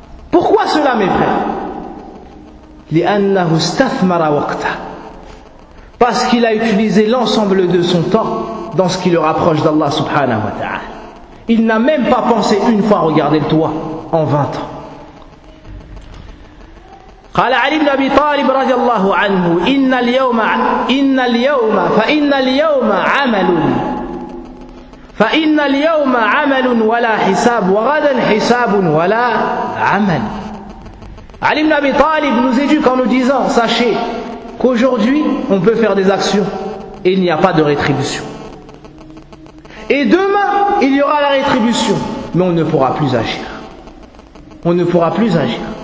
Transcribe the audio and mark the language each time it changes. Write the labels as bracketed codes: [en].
[fr] Pourquoi cela, mes frères? [ar] لأنه استثمر وقته. [fr] Parce qu'il a utilisé l'ensemble de son temps dans ce qui le rapproche d'Allah subhanahu wa ta'ala. Il n'a même pas pensé une fois regarder le toit en 20 ans. [ar] قال علي بن ابي طالب رضي الله عنه ان اليوم عمل ولا حساب وغدا حساب ولا عمل. [fr] Ali ibn Abi Talib nous éduque en nous disant, sachez qu'aujourd'hui on peut faire des actions et il n'y a pas de rétribution. Et demain il y aura la rétribution, mais on ne pourra plus agir. On ne pourra plus agir.